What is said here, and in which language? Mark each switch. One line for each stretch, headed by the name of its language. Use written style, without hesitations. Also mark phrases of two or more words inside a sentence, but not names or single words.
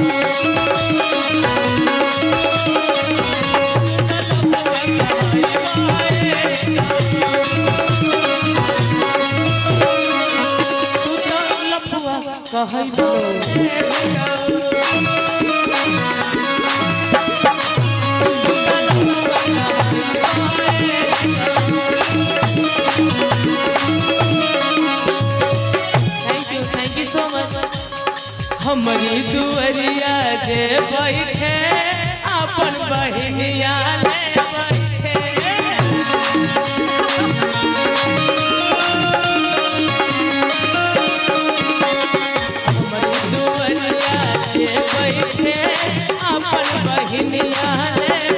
English: कहई thank you so much.
Bhojpuri: हमारी दुआरिया जे बैठे अपन बहिनिया ले बैठे अपन बहिनिया ले